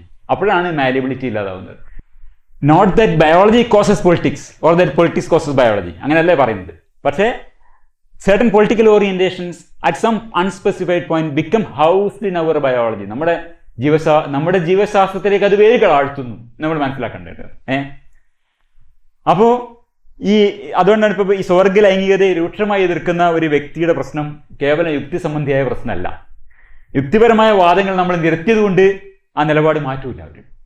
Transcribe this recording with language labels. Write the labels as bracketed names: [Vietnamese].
[Malayalam] അപ്പോഴാണ് malleability ഇല്ലാതാവുന്നത്. [English] not that biology causes politics or that politics causes biology, [Malayalam] അങ്ങനെയല്ലേ പറയുന്നത്. [English] പക്ഷേ certain political orientations at some unspecified point become housed in our biology. [Malayalam] നമ്മുടെ ജീവശാസ്ത്രത്തിലേക്ക് അത് വേരുകളാഴ്ത്തുന്നു, നമ്മൾ മനസ്സിലാക്കേണ്ടത്. അപ്പോൾ അതുകൊണ്ടാണ് ഇപ്പോൾ ഈ സ്വർഗ ലൈംഗികതയെ രൂക്ഷമായി എതിർക്കുന്ന ഒരു വ്യക്തിയുടെ പ്രശ്നം കേവലം യുക്തി സംബന്ധിയായ പ്രശ്നമല്ല. യുക്തിപരമായ വാദങ്ങൾ നമ്മൾ നിരത്തിയത് കൊണ്ട് ആ നിലപാട് മാറ്റൂല അവർ.